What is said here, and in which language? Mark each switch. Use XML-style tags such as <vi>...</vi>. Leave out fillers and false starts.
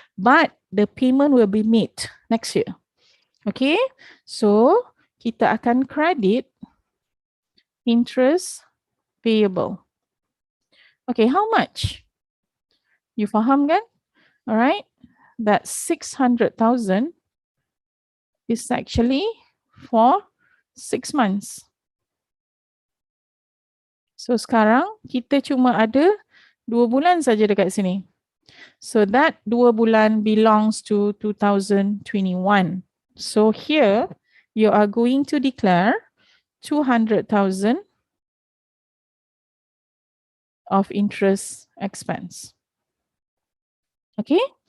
<en>But the payment will be made next year. Okay,</en> <ms>so kita akan</ms> <en>credit interest payable. Okay, how much? You</en> <ms>faham kan?</ms> <en>Alright, that 600,000 is actually for 6 months.</en> <ms>So sekarang kita cuma ada 2 bulan saja dekat sini.</ms> <en>So that 2 bulan belongs to 2021. So here you are going to declare 200,000 of interest expense. Okay?</en>